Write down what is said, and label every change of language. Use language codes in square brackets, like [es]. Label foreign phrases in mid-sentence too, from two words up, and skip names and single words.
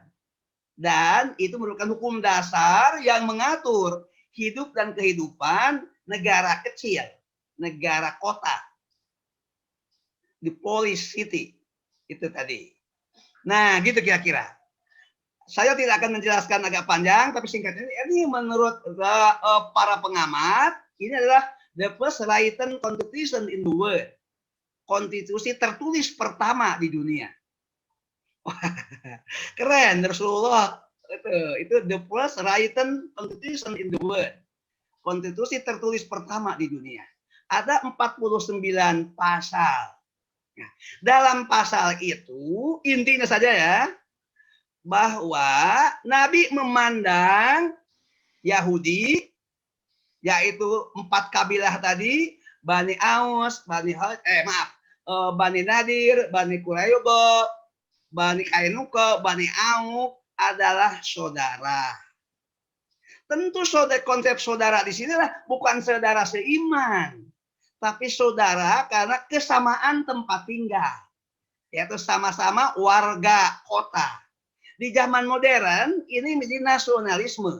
[id] Dan itu merupakan hukum dasar yang mengatur hidup dan kehidupan negara kecil, negara kota. [en] Di police city. Itu tadi. [id] Nah, gitu kira-kira. Saya tidak akan menjelaskan agak panjang, tapi singkatnya ini menurut para pengamat, ini adalah [en] the first written constitution in the world. [id] Konstitusi tertulis pertama di dunia. Keren, Rasulullah itu [en] the first written constitution in the world. [id] Konstitusi tertulis pertama di dunia. Ada 49 pasal. Nah, dalam pasal itu intinya saja ya, bahwa Nabi memandang Yahudi, yaitu 4 kabilah tadi, Bani Aus, Bani Nadir, Bani Quraidah, Bani Kainuka, Bani Auf adalah saudara. Tentu konsep saudara di sini bukan saudara seiman, tapi saudara karena kesamaan tempat tinggal, yaitu sama-sama warga kota. Di zaman modern ini menjadi nasionalisme.